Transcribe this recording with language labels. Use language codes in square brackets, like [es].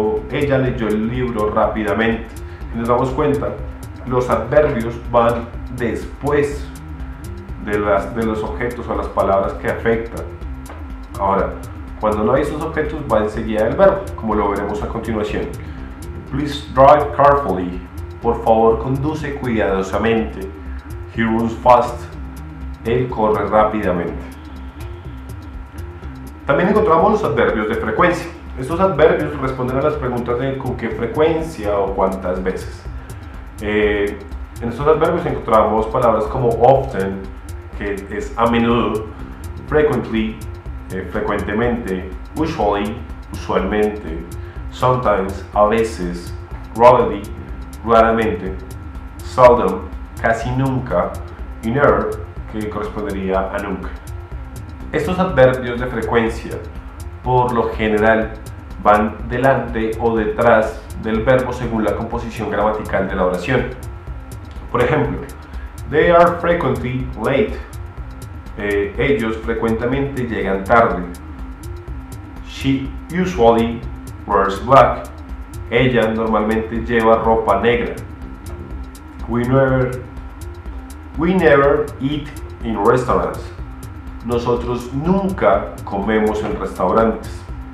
[es] Ella leyó el libro rápidamente. Y nos damos cuenta, los adverbios van después de los objetos o las palabras que afectan. Ahora, cuando no hay esos objetos, va enseguida el verbo, como lo veremos a continuación. [en] Please drive carefully. [es] Por favor, conduce cuidadosamente. [en] He runs fast. [es] Él corre rápidamente. También encontramos los adverbios de frecuencia. Estos adverbios responden a las preguntas de con qué frecuencia o cuántas veces. En estos adverbios encontramos palabras como often, que es a menudo, frequently, frecuentemente, usually, usualmente, sometimes, a veces, rarely, raramente, seldom, casi nunca, y never, que correspondería a nunca. Estos adverbios de frecuencia, por lo general, van delante o detrás del verbo según la composición gramatical de la oración. Por ejemplo, [en] they are frequently late. [es] Ellos frecuentemente llegan tarde. [en] She usually wears black. [es] Ella normalmente lleva ropa negra. [en] We never eat in restaurants. [es] Nosotros nunca comemos en restaurantes.